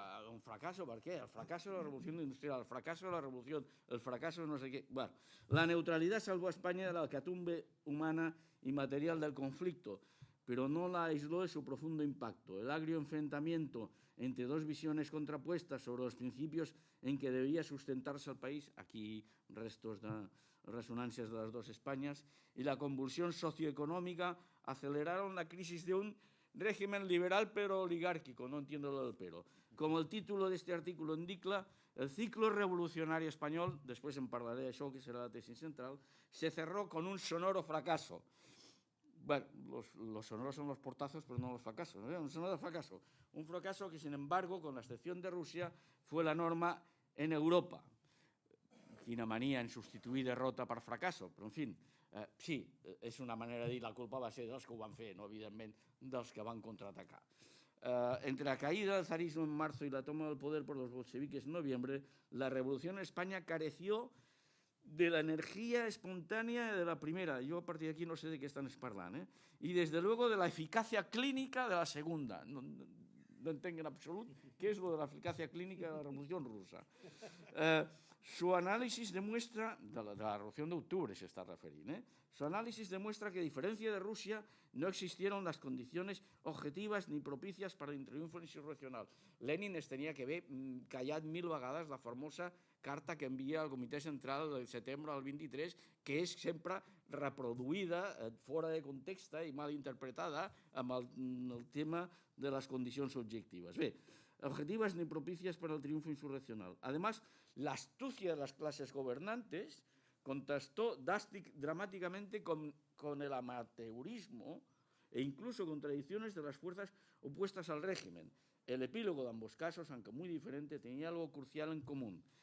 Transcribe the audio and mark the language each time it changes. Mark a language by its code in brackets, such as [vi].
[ca] Un fracasso, per què? El fracasso de la revolució industrial, el fracasso de la revolució, el fracasso de no sé què. [es] Bueno, la neutralidad salvó a España de la hecatombe humana y material del conflicto, pero no la aisló de su profundo impacto. El agrio enfrentamiento entre dos visiones contrapuestas sobre los principios en que debía sustentarse el país, aquí restos de resonancias de las dos Españas, y la convulsión socioeconómica aceleraron la crisis de un régimen liberal pero oligárquico, no entiendo lo del pero. Como el título de este artículo indica, el ciclo revolucionario español, después [ca] en parlaré d'això, [es] que será la tesis central, se cerró con un sonoro fracaso. Bueno, los sonoros son los portazos, pero no los fracasos. Un sonoro fracaso. Un fracaso que, sin embargo, con la excepción de Rusia, fue la norma en Europa. [ca] Quina mania en substituir derrota per fracasso, però en fi, sí, és una manera de dir la culpa va ser dels que ho van fer, no evidentment dels que van contraatacar. [es] Entre la caída del zarismo en marzo y la toma del poder por los bolcheviques en noviembre, la revolución en España careció de la energía espontánea de la primera. Yo a partir de aquí no sé de qué están parlant, y desde luego de la eficacia clínica de la segunda. [ca] No entenc en absolut què és lo de [es] la eficacia clínica [ca] de la revolució russa. [es] Su análisis demuestra, de la Revolución de Octubre se está refiriendo, su análisis demuestra que a diferencia de Rusia no existieron las condiciones objetivas ni propicias para el triunfo insurreccional. [ca] Lenin es tenia que haver callat 1000 vegades la famosa carta que envia al Comitè Central del setembre al 23, que és sempre reproduïda fora de context i mal interpretada amb el tema de les condicions objectives. [es] Bé, objetivas ni propicias para el triunfo insurreccional. Además, la astucia de las clases gobernantes contrastó dramáticamente con el amateurismo e incluso contradicciones de las fuerzas opuestas al régimen. El epílogo de ambos casos, aunque muy diferente, tenía algo crucial en común.